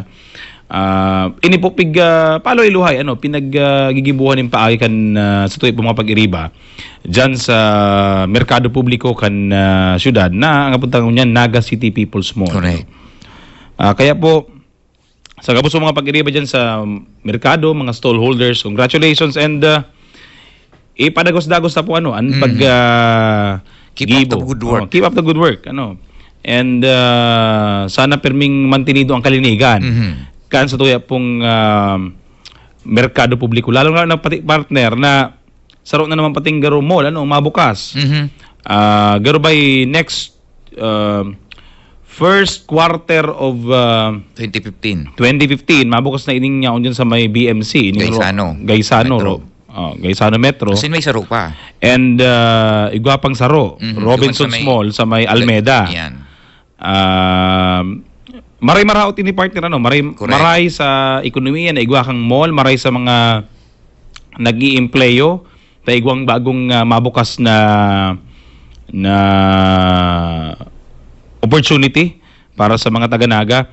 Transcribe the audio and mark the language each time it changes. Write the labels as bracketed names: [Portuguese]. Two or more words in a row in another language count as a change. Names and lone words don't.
[Bikol] Ini po palo iluhay pinaggigibuhan ng paagi kan sa tuwi po mga pag-iriba dyan sa merkado publiko kan syudad na ang apuntang niyan Naga City People's Mall. Kaya po sa gabos mga pag-iriba dyan sa merkado, mga stallholders, congratulations and ipadagos-dagos na po [English] keep up the good work. Keep up the good work [Bikol] and sana perming mantinido ang kalinigan kan sa tuya pong merkado publiko, lalo na pati partner na saro na naman pating garo mall mabukas. [English] Garo by next first quarter of 2015 [Bikol] mabukas na ining niya dyan sa may BMC Gaisano Metro. Kasi may saro pa. And igwapang saro Robinson's Mall sa may Almeda. Maray maraot ini partner maray sa ekonomiya na igwa kang mall, maray sa mga nag-iempleyo, ta igwang bagong mabukas na opportunity para sa mga taga-Naga.